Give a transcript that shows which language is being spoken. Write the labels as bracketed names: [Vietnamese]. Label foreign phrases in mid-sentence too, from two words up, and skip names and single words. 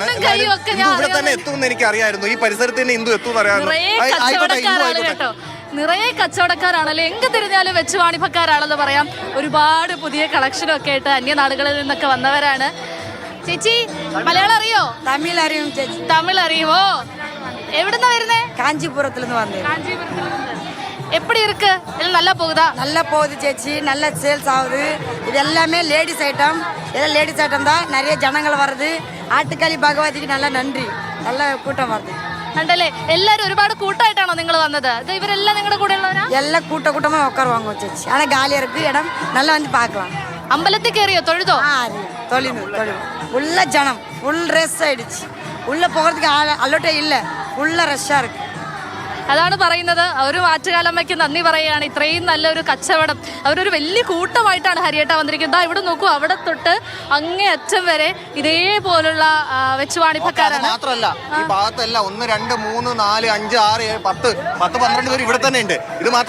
[Malayalam] ഇന്ദു ഇവിടെ തന്നെ എത്തുമെന്ന് എനിക്ക് അറിയായിരുന്നു. ഈ പരിസരത്ത് തന്നെ ഇന്ദു എത്തുമെന്ന് അറിയാമായിരുന്നു. നിറയെ കച്ചവടക്കാരാണല്ലോ, എങ്ങ് തിരിഞ്ഞാലും വെച്ച് വാണിഭക്കാരാണെന്ന് പറയാം. ഒരുപാട് പുതിയ കളക്ഷനും ഒക്കെ ആയിട്ട് അന്യനാടുകളിൽ നിന്നൊക്കെ വന്നവരാണ്. ചേച്ചി മലയാളം അറിയോ? തമിഴ് അറിയും ചേച്ചി. തമിഴ് അറിയുമോ? എവിടുന്നാ വരുന്നേ? [Tamil] காஞ்சிபுரத்துல இருந்து வந்தேன். எப்படி இருக்கு? நல்லா போகுதா? நல்லா போகுது சேச்சி, நல்ல சேல்ஸ் ஆகுது. இது எல்லாமே [English] லேடிஸ் ஐட்டம். [Tamil] இதெல்லாம் [English] லேடிஸ் ஐட்டம் [Tamil] தான். நிறைய ஜனங்கள் வருது. ஆட்டுக்காளி பகவதிக்கு நல்ல நன்றி, நல்ல கூட்டம் வருது. [Malayalam] കണ്ടല്ലേ, എല്ലാരും ഒരുപാട് കൂട്ടായിട്ടാണോ നിങ്ങൾ വന്നത്? ഇവരെല്ലാം നിങ്ങളുടെ കൂടെ ഉള്ളവരാ? [Tamil] எல்லாம் கூட்டமா ഉட்காருவாங்க ചേച്ചി. ஆனா காலியா இருக்கு இடம், நல்லா வந்து பார்க்கலாம். [Malayalam] അമ്പലത്തിൽ കയറിയോ? തൊഴുതോ? [Tamil] தொழில் உள்ள ஜனம் [English] ஃபுல் ரஷ் [Tamil] ஆயிடுச்சு. உள்ள போகிறதுக்கு அலோட்டே இல்ல, [English] full rush [Tamil] ഇருக்கு. [Malayalam] അതാണ് പറയുന്നത്. ഒരു ആറ്റുകാലമ്മയ്ക്ക് നന്ദി പറയുകയാണ്. ഇത്രയും നല്ലൊരു കച്ചവടം, അവരൊരു വലിയ കൂട്ടമായിട്ടാണ് ഹരിയേട്ട വന്നിരിക്കുന്നത്. ഇവിടെ നോക്കൂ, അവിടെ തൊട്ട് അങ്ങേ അറ്റം വരെ ഇതേപോലുള്ള വെച്ചുവാണിപ്പക്കാരാണ്. മാത്രമല്ല ഈ ഭാഗത്തല്ല 1 2 3 4 5 6 7 10 12 പേര് ഇവിടെ തന്നെ ഉണ്ട്.